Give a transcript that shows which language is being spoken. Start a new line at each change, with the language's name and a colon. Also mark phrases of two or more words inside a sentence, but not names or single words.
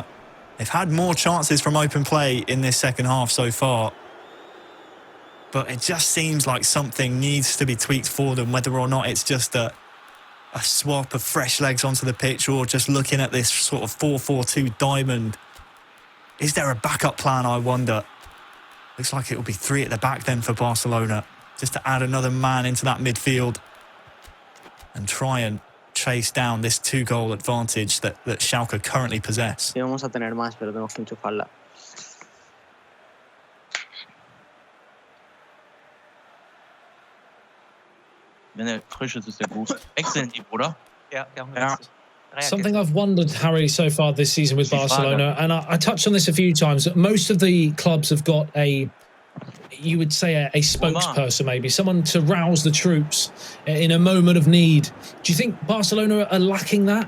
English: They've had more chances from open play in this second half so far, but it just seems like something needs to be tweaked for them, whether or not it's just a swap of fresh legs onto the pitch or just looking at this sort of 4-4-2 diamond. Is there a backup plan, I wonder? Looks like it will be 3 at the back then for Barcelona, just to add another man into that midfield and try and chase down this 2-goal advantage that Schalke currently possess.
Spanish: Sí, vamos a tener más, pero tenemos que enchufarla.
German: Wenn er frisch ist, ist er gut. Wechseln die, oder? Ja, ja.
English: Something I've wondered, Harry, so far this season with Barcelona, and I touched on this a few times, that most of the clubs have got you would say a spokesperson, maybe someone to rouse the troops in a moment of need. Do you think Barcelona are lacking that?